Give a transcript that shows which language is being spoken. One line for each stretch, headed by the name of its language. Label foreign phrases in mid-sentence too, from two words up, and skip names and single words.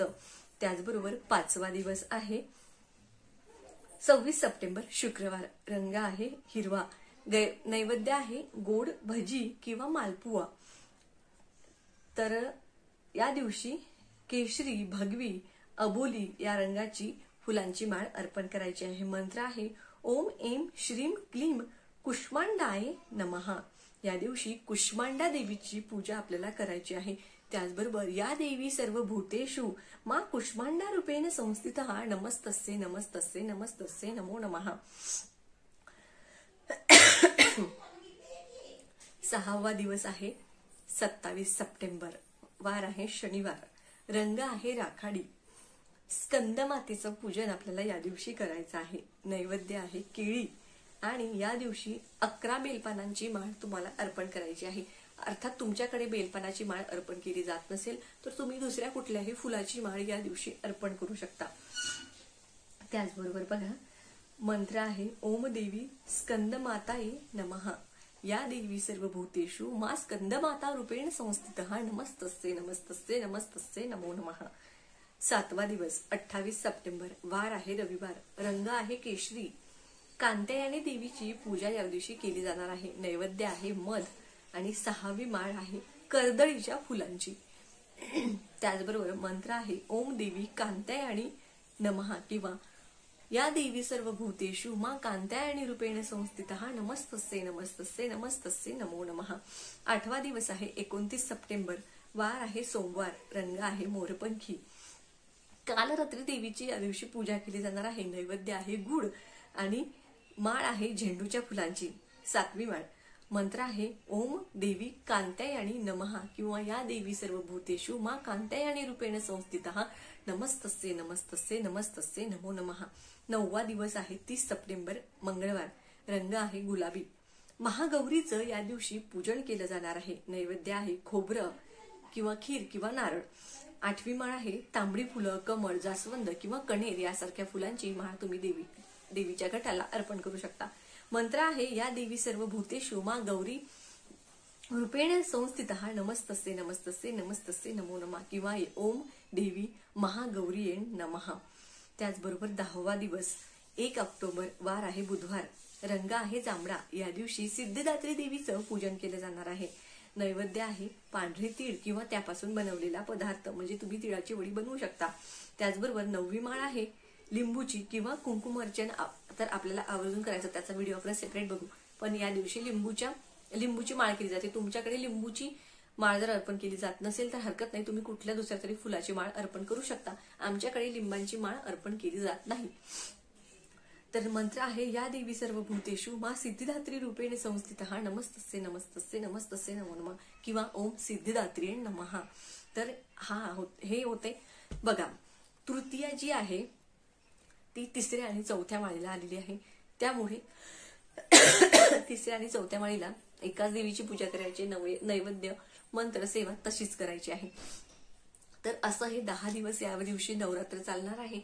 Marathi: त्याचबरोबर 5वा दिवस आहे 26 सप्टेंबर शुक्रवार, रंग आहे हिरवा, नैवेद्य आहे गोड भजी किंवा मालपुआ। तर या दिवशी केशरी, भगवी, अबोली या रंगाची फुलांची माळ अर्पण करायची आहे। मंत्र आहे
Sanskrit: ओम ऐं श्रीं क्लीं कुष्मांडाय नमः।
Marathi: या दिवशी कुष्मांडा देवीची पूजा आपल्याला करायची आहे।
Sanskrit: त्याचबरोबर या देवी सर्वभूतेषु मा कुष्मांडा रूपेण संस्थितः नमस्तस्ये नमस्तस्ये नमस्तस्ये नमो नमः।
Marathi: 6वा दिवस आहे 27 सप्टेंबर, वार आहे शनिवार, रंग आहे राखाडी। स्कंद मातेचं पूजन आपल्याला या दिवशी करायचं आहे। नैवेद्य आहे केळी आणि या दिवशी 11 बेलपानांची माळ तुम्हाला अर्पण करायची आहे। अर्थात तुमच्याकडे बेलपानाची माळ अर्पण केली जात नसेल तर तुम्ही दुसऱ्या कुठल्याही फुलाची माळ या दिवशी अर्पण करू शकता. त्याचबरोबर बघा मंत्र आहे
Sanskrit: ओम देवी स्कंदमाताये नमः. या देवी सर्वभूतेषु मा स्कंदमाता रूपेण संस्थितः नमस्तस्ये नमस्तस्ये नमस्तस्ये नमो नमः.
Marathi: 7वा दिवस 28 सप्टेंबर, वार आहे रविवार, रंग आहे केशरी. कांत्यायनी देवीची पूजा या दिवशी केली जाणार आहे. नैवेद्य आहे मध आणि 6वी माळ आहे कर्दळीच्या फुलांची. त्याचबरोबर मंत्र आहे
Sanskrit: ओम देवी कांत्यायनी नमः किंवा या देवी सर्व भूतेषु मा कांत्यायनी रूपेण संस्थितः नमस्तस्ये नमस्तस्ये नमस्तस्ये नमो नमः.
Marathi: 8वा दिवस आहे 29 सप्टेंबर, वार आहे सोमवार, रंग आहे मोरपंखी. काल रात्री देवीची या दिवशी पूजा केली जाणार आहे. नैवेद्य आहे गुड आणि माळ आहे झेंडूच्या फुलांची. 7वी माळ. मंत्र आहे
Sanskrit: ओम देवी कांत्यायनी नमः किंवा या देवी सर्व भूतेषु मा कांत्यायनी रूपेण संस्थितः नमस्तस्ये नमस्तस्ये नमस्तस्ये नमो नमः.
Marathi: 9वा दिवस आहे 30 सप्टेंबर, मंगळवार, रंग आहे गुलाबी. महागौरीचं या दिवशी पूजन केलं जाणार आहे. नैवेद्य आहे खोबरं किंवा खीर किंवा नारळ. 8वी माळ आहे तांबडी फुलं, कमळ, जास्वंद किंवा कणेर यासारख्या फुलांची माळ तुम्ही देवीच्या घटाला अर्पण करू शकता. मंत्र आहे
Sanskrit: या देवी सर्व भूतेषु मा गौरी रूपेण संस्थितः नमस्तस्ये नमस्तस्ये नमस्तस्ये नमो नमः किंवा ओम देवी महागौरीये नमः.
Marathi: त्याचबरोबर 10वा दिवस 1 ऑक्टोबर, वार आहे बुधवार, रंग आहे जांभळा. या दिवशी सिद्धिदात्री देवीचं पूजन केलं जाणार आहे. नैवेद्य आहे पांढरे तीळ किंवा त्यापासून बनवलेला पदार्थ म्हणजे तुम्ही तिळाची वडी बनवू शकता. त्याचबरोबर 9वी माळ आहे लिंबूची किंवा कुंकुम अर्चन तर आपल्याला आवर्जून करायचं, त्याचा व्हिडिओ आपण सेपरेट बघू. पण या दिवशी लिंबूची माळ केली जाते. तुमच्याकडे लिंबूची माळ जर अर्पण केली जात नसेल तर हरकत नाही, तुम्ही कुठल्या दुसऱ्या तरी फुलाची माळ अर्पण करू शकता. आमच्याकडे लिंबांची माळ अर्पण केली जात नाही. तर मंत्र आहे
Sanskrit: या देवी सर्व भूतेषु मा सिद्धिदात्री रूपेण संस्थितः नमस्तस्ये नमस्तस्ये नमस्तस्ये नमो नमः किंवा ओम सिद्धिदात्रीये नमः.
Marathi: तर हे होते बघा. तृतीया जी आहे ती 3ऱ्या आणि 4थ्या माळीला आलेली आहे. त्यामुळे 3ऱ्या आणि 4थ्या माळीला एकाच देवीची पूजा करायची. नैवेद्य मंत्र सेवा तशीच करायची आहे. तर असं हे 10 दिवस या दिवशी नवरात्र चालणार आहे.